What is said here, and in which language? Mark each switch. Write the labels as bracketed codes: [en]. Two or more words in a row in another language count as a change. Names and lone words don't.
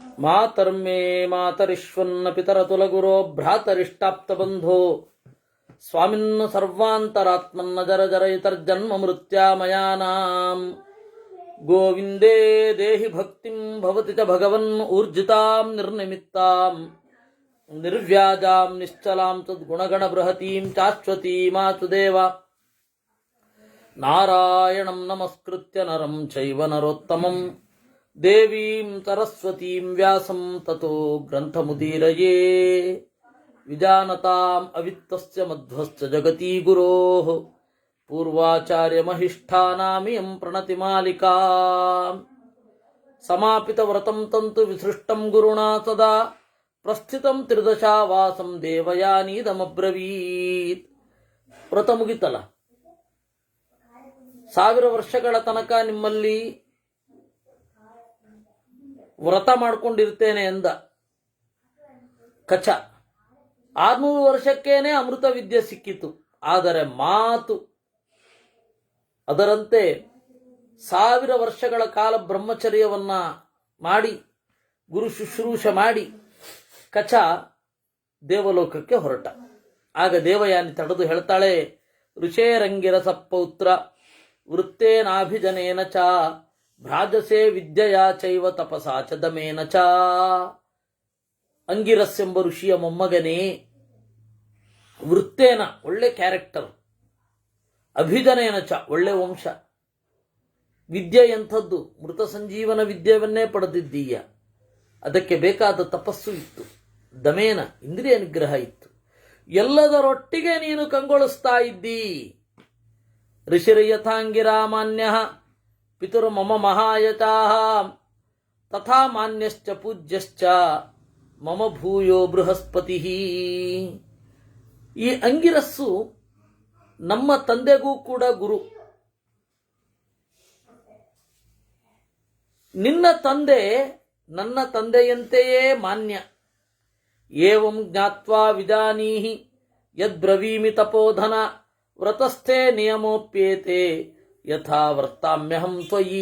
[sa] ಮಾತರ್ಮೇ ಮಾತರಿಶ್ವನ್ನ ಪಿತರತುಲಗುರೋ ಭ್ರಾತರಿಷ್ಟಾಪ್ತಬಂಧೋ ಸ್ವಾಮಿನ್ನ ಸರ್ವಾಂತರಾತ್ಮನ್ನ ಜರ ಜರಯಿತರ್ಜನ್ಮ ಮೃತ್ಯಾಮಯಾನಾಂ ಗೋವಿಂದೇ ದೇಹಿ ಭಕ್ತಿಂ ಭವತಿ ಚ ಭಗವನ್ ಊರ್ಜಿತಾಂ ನಿರ್ನಿಮಿತ್ತಾಂ ನಿರ್ವ್ಯಾಜಾಂ ನಿಶ್ಚಲಾಂ ತದ್ಗುಣಗಣ ಬೃಹತೀಂ ಶಾಶ್ವತೀಮಾಚುದೇವ ನಾರಾಯಣಂ ನಮಸ್ಕೃತ್ಯ ನರಂ ಚೈವ ನರೋತ್ತಮಂ ದೇವೀಂ ಸರಸ್ವತೀಂ ವ್ಯಾಸಂ ತತೋ ಗ್ರಂಥಮುದೀರಯೇ ವಿಜಾನತಾಂ ಅವಿತ್ತಸ್ಯ ಮಧ್ವಸ್ಯ ಜಗತೀ ಗುರೋಃ ಪೂರ್ವಾಚಾರ್ಯಮಹಿಷ್ಠಾನಾಮಿಯಂ ಪ್ರಣತಿಮಾಲಿಕಾ ಸಮಾಪಿತವ್ರತಂ ತಂತು ವಿಸೃಷ್ಟಂ ಗುರುಣಾ ಸದಾ ಪ್ರಸ್ಥಿತಂ ತ್ರಿದಶಾವಾಸಂ ದೇವಯಾನೀದಮಬ್ರವೀತ್. [kn] ವ್ರತ ಮುಗಿತಲ್ಲ, 1000 ವರ್ಷಗಳ ತನಕ ನಿಮ್ಮಲ್ಲಿ ವ್ರತ ಮಾಡಿಕೊಂಡಿರ್ತೇನೆ ಎಂದ ಕಚ. 600 ವರ್ಷಕ್ಕೇನೆ ಅಮೃತ ವಿದ್ಯೆ ಸಿಕ್ಕಿತು. ಆದರೆ ಮಾತು ಅದರಂತೆ 1000 ವರ್ಷಗಳ ಕಾಲ ಬ್ರಹ್ಮಚರ್ಯವನ್ನ ಮಾಡಿ ಗುರು ಶುಶ್ರೂಷೆ ಮಾಡಿ ಕಚ ದೇವಲೋಕಕ್ಕೆ ಹೊರಟ. ಆಗ ದೇವಯಾನಿ ತಡೆದು ಹೇಳ್ತಾಳೆ, [sa] ಋಷೇರಂಗಿರಸ ಪೌತ್ರ ವೃತ್ತೇನಾಭಿಜನೇನ ಚ ಭ್ರಾಜಸೆ ವಿದ್ಯೆಯಾ ಚೈವ ತಪಸಾ ಚ ದಮೇನ ಚ. [kn] ಅಂಗಿರಸ್ ಎಂಬ ಋಷಿಯ ಮೊಮ್ಮಗನೇ, ವೃತ್ತೇನ ಒಳ್ಳೆ ಕ್ಯಾರೆಕ್ಟರ್, [sa] ಅಭಿಜನೇನ ಚ [kn] ಒಳ್ಳೆ ವಂಶ, ವಿದ್ಯೆ ಎಂಥದ್ದು, ಮೃತ ಸಂಜೀವನ ವಿದ್ಯೆಯನ್ನೇ ಪಡೆದಿದ್ದೀಯ, ಅದಕ್ಕೆ ಬೇಕಾದ ತಪಸ್ಸು ಇತ್ತು, ದಮೇನ ಇಂದ್ರಿಯ ನಿಗ್ರಹ ಇತ್ತು, ಎಲ್ಲದರೊಟ್ಟಿಗೆ ನೀನು ಕಂಗೊಳಿಸ್ತಾ ಇದ್ದೀ. [sa] ಋಷಿರ್ಯಥಾಂಗಿರಾಮಾನ್ಯ ಪಿತುರ್ ಮಮ ಮಹಾಯತಾಃ ತಥಾ ಮಾನ್ಯಶ್ಚ ಪೂಜ್ಯಶ್ಚ ಮಮ ಭೂಯೋ ಬೃಹಸ್ಪತಿ. [kn] ಈ ಅಂಗಿರಸ್ಸು ನಮ್ಮ ತಂದೆಗೂ ಕೂಡ ಗುರು. ನಿನ್ನ ತಂದೆ ನನ್ನ ತಂದೆಯಂತೆಯೇ ಮಾನ್ಯ. [sa] ಏವಂ ಜ್ಞಾತ್ವಾ ವಿಜಾನೀಹಿ ಯದ್ಬ್ರವೀಮಿ ತಪೋಧನ ವ್ರತಸ್ಥೆ ನಿಯಮೋಪ್ಯೇತೆ ಯಥಾ ವೃತ್ತಾಮ್ಯಹಂ ತ್ವಯಿ.